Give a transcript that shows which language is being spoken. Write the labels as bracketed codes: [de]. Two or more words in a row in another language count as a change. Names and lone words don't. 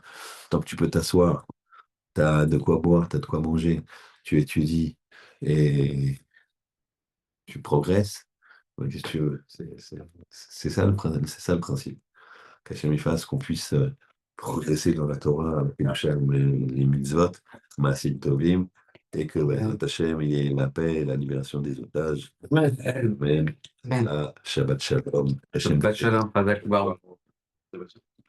[fr] Tant que tu peux t'asseoir, tu as de quoi boire, tu as de quoi manger, tu étudies et tu progresses. Ouais, qu'est-ce que tu veux? C'est ça c'est ça le principe. Qu'Hachem il fasse qu'on puisse progresser dans la Torah avec les mitzvot, [he] מעשים טובים, [fr] et que Hachem, il y ait la paix et la libération des otages. [he] אמן. שבת שלום. שבת שלום.